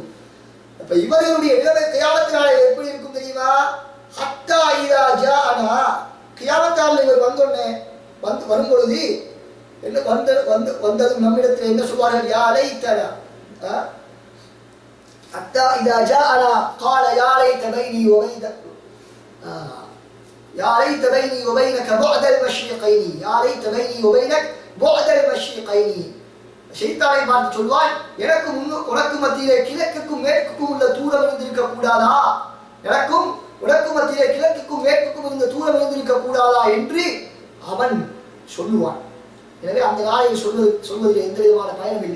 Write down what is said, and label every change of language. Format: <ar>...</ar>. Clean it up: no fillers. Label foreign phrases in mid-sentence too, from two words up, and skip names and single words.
<ta>அப்ப இவர்களுடைய நிலைமை கியாமத் நாளில் எப்படி இருக்கும் தெரியுமா?</ta> <ar>حتى إذا جاءنا,</ar> <ta>கியாமத் நாளில் இவர் வரும் பொழுது என்ன வந்ததும் நம்மிடத்தில் என்ன சொல்வார்கள்?</ta> <ar>يا ليتنا، حتى إذا جاءنا قال يا ليت بيني وبينك يا ليت بيني وبينك بعد المشرقين يا ليت بيني وبينك بعد المشرقين.</ar> <ta>ஷைத்தானை பார்த்து சொல்வான், எனக்கும் உனக்கு மத்தியிலே கிழக்குக்கும் மேற்குக்கும் உள்ள தூரம் இருந்திருக்க கூடாதா? எனக்கும் உனக்கு மத்தியிலே கிழக்குக்கும் மேற்குக்கும் இருந்த தூரம் இருந்திருக்க கூடாதா என்று அவன் சொல்லுவான். எனவே அந்த நாளில் சொல்வதில் எந்த விதமான பயனும் இல்லை.</ta>